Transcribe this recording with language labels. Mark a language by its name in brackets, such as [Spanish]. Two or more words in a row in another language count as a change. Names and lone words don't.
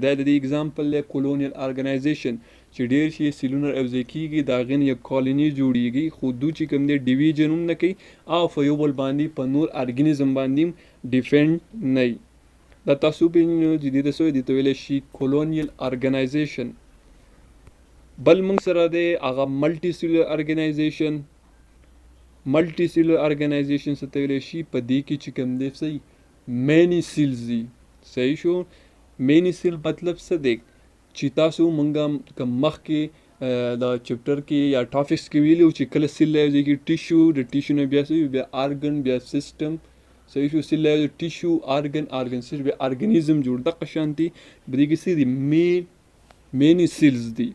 [Pashto] دا د دې اګزامپل دی [English] colonial organization [Pashto] چې ډېر شي سیلونه راوځي کېږي، د هغې نه یو کالوني جوړېږي. خو دوی چې کوم دی ډیویژن هم نه کوي، او په یو بل باندې په نور ارګانیزم باندې هم ډیفینډ نه وي. دا تاسو پیژنئ چې دې ته څه وایي؟ دې ته ویلی شي [English] colonial organization. [Pashto] بل موږ سره دی هغه [English] multicellular organization. multicellular organization [Pashto] څه ته ویلی شي؟ په دې کې چې کوم دی صحیح [English] many cells [Pashto] دي. صحیح شو؟ [English] many cell [Pashto] مطلب څه دی؟ چې تاسو مونږ کوم مخکې دا چپټر کې یا ټاپکس کې ویلو چې کله سیل یوځای کې ټیشو، د ټیشو نه بیا څه بیا ارګن، بیا سیسټم. صحیح شو؟ سیل یوځای ټیشو، [English] organ system, [Pashto] بیا ارګانیزم جوړ. دغه شانتي په دې کې څه دي؟ [English] many cells [Pashto] دي.